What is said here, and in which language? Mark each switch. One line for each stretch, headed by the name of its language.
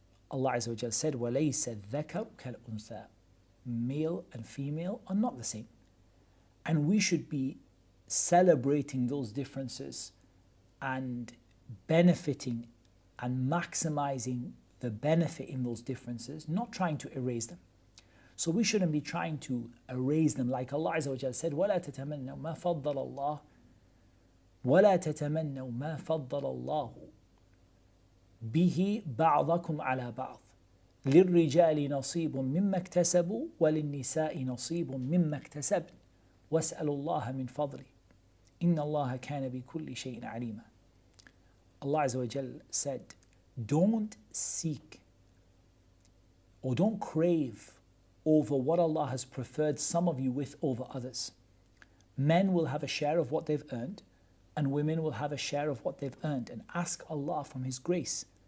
English: Allah Azza wa Jal said,
Arabic: وَلَيْسَ الذَّكَرُ كَالْأُنثَى.
English: Male and female are not the same. And we should be celebrating those differences and benefiting and maximizing the benefit in those differences, not trying to erase them. So we shouldn't be trying to erase them, like Allah Azza wa Jal said,
Arabic: وَلَا تَتَمَنَّوْا مَا فَضَّلَ اللَّهُ وَلَا تَتَمَنَّوْا مَا فَضَّلَ اللَّهُ به بعضكم على بعض للرجال نصيب مما اكتسبوا وللنساء نصيب مما اكتسبن واسألوا الله من فضله إن الله كان بكل شيء عليما.
English: Allah Azza wa Jal said, don't seek or don't crave over what Allah has preferred some of you with over others. Men will have a share of what they've earned, and women will have a share of what they've earned, and ask Allah from His grace.